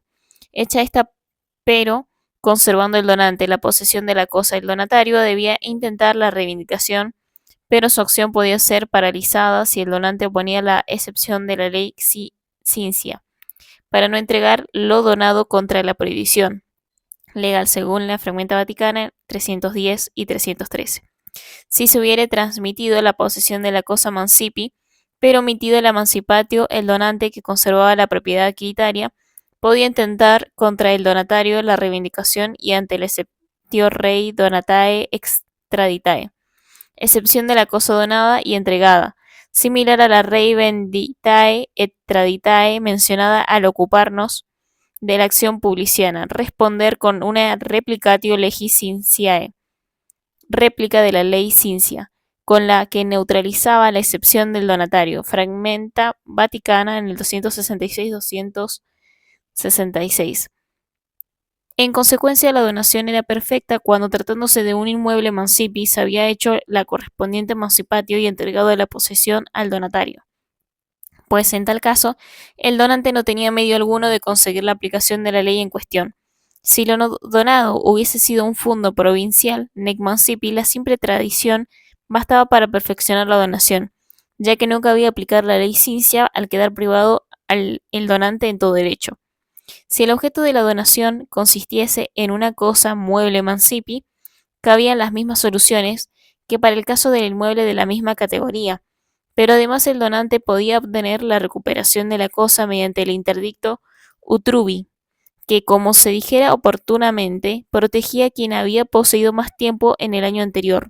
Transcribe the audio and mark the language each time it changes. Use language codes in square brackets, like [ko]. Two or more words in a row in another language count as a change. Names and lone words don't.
[es] Hecha esta, pero conservando el donante la posesión de la cosa, el donatario debía intentar la reivindicación, pero su acción podía ser paralizada si el donante oponía la excepción de la ley cincia, para no entregar lo donado contra la prohibición legal según la Fragmenta Vaticana 310 y 313. Si se hubiere transmitido la posesión de la cosa mancipi, pero omitido el emancipatio, el donante que conservaba la propiedad quitaria podía intentar contra el donatario la reivindicación y ante el [la] exceptio rei donatae extraditae, [es] excepción de la cosa donada y entregada, similar a la [la] rei venditae et traditae [es] mencionada al ocuparnos de la acción publiciana, responder con una [la] replicatio legis cinciae, [es] réplica de la ley cincia, con la que neutralizaba la excepción del donatario, Fragmenta Vaticana en el 266-266. En consecuencia, la donación era perfecta cuando, tratándose de un inmueble emancipi, se había hecho la correspondiente emancipatio y entregado la posesión al donatario, pues en tal caso, el donante no tenía medio alguno de conseguir la aplicación de la ley en cuestión. Si lo donado hubiese sido un fundo provincial, [la] nec mancipi, [es] la simple tradición bastaba para perfeccionar la donación, ya que no cabía aplicar la ley cincia al quedar privado el donante en todo derecho. Si el objeto de la donación consistiese en una cosa mueble mancipi, cabían las mismas soluciones que para el caso del inmueble de la misma categoría, pero además el donante podía obtener la recuperación de la cosa mediante el interdicto utrubi, que, como se dijera oportunamente, protegía a quien había poseído más tiempo en el año anterior.